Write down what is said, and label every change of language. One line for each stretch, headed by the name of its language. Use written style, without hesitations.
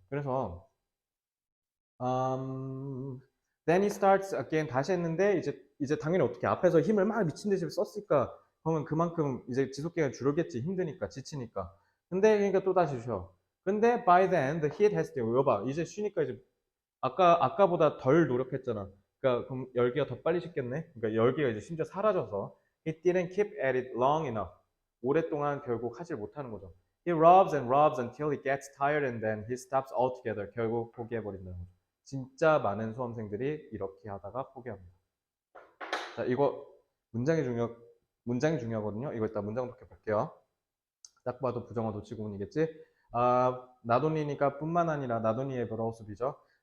Korean: 그래서 um,
English: then he starts again
Korean: 다시 했는데 이제 당연히 어떻게 앞에서 힘을 막 미친 듯이 썼으니까 그러면 그만큼 이제 지속 기간이 줄었겠지. 힘드니까 지치니까. 근데 그러니까 또 다시 쉬어. 근데
English: by then the heat has to
Korean: 여봐 이제 쉬니까 이제 아까보다 덜 노력했잖아. 그러니까 그럼 열기가 더 빨리 식겠네. 그러니까 열기가 이제 심지어 사라져서
English: he didn't keep at it long enough.
Korean: 오랫동안 결국 하질 못하는 거죠.
English: He rubs and rubs until he gets tired and then he stops altogether.
Korean: 결국 포기해버린다는 거죠. 진짜 많은 수험생들이 이렇게 하다가 포기합니다. 자, 이거 문장이 중요 문장이 중요하거든요. 이거 일단 문장 독해 볼게요. 딱 봐도 부정어 도치구문이겠지. 나돈이니까 뿐만 아니라 나돈이의 브라우스비죠.